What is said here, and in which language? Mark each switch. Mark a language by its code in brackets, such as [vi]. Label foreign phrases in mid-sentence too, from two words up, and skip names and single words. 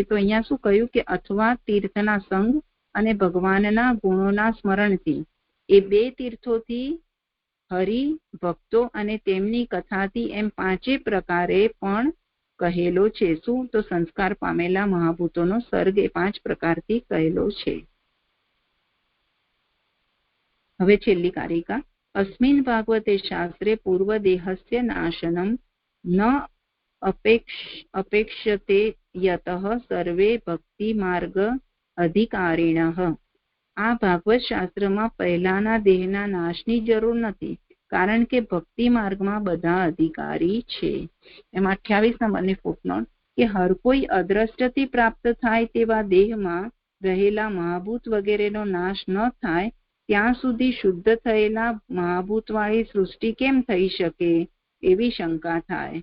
[gu] તો અહીંયા શું કહ્યું કે અથવા તીર્થના સંગ અને ભગવાનના ગુણોના સ્મરણથી, એ 2 તીર્થોથી, હરિ, ભક્તો અને તેમની કથાથી એમ 5 પ્રકારે પણ કહેલો છે. શું? તો સંસ્કાર પામેલા મહાભૂતોનો સર્ગ એ 5 પ્રકારથી કહેલો છે. હવે છેલ્લી કારિકા. [sa] अस्मिन् भागवते शास्त्रे पूर्वदेहस्य नाशनं न अपेक्षते यतः सर्वे भक्ति मार्ग अधिकारिणः. [gu] આ ભાગવત શાસ્ત્રમાં પહેલાના દેહના નાશની જરૂર નથી, કારણ કે ભક્તિ માર્ગમાં બધા અધિકારી છે. એમાં 28 નંબરની ફૂટનોટ કે હર કોઈ અદ્રષ્ટથી પ્રાપ્ત થાય તેવા દેહમાં રહેલા મહાભૂત વગેરેનો નાશ ન થાય ત્યાં સુધી શુદ્ધ થયેલા મહાભૂતવાળી સૃષ્ટિ કેમ થઈ શકે એવી શંકા થાય.